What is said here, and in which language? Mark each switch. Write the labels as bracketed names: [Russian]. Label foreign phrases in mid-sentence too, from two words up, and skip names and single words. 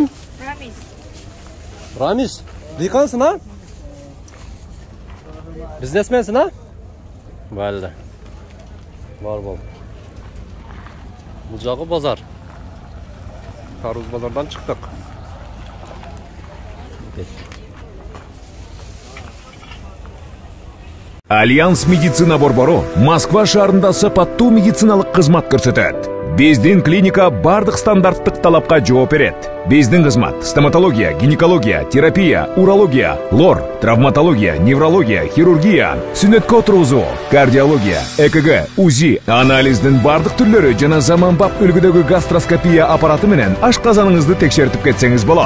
[Uzbek] Ramiz. Ramiz. Dehqonsan, ha? Biznesmensin, ha? Valli. Bor bo'l. Bu jog'i bozor. Tarvuz bozordan chiqdik. [Kyrgyz] Альянс медицина борбору Москва шаарында сапаттуу медициналык кызмат көрсөтөт. Биздин клиника бардык стандарттык талапка жооп берет. Биздин кызмат стоматология, гинекология, терапия, урология, лор, травматология, неврология, хирургия, сүнөткө отургузуу, кардиология, ЭКГ, УЗИ, анализдин бардык түрлөрү жана заманбап үлгүдөгү гастроскопия аппараты менен ашказаныңызды текшертип кетсеңиз болот.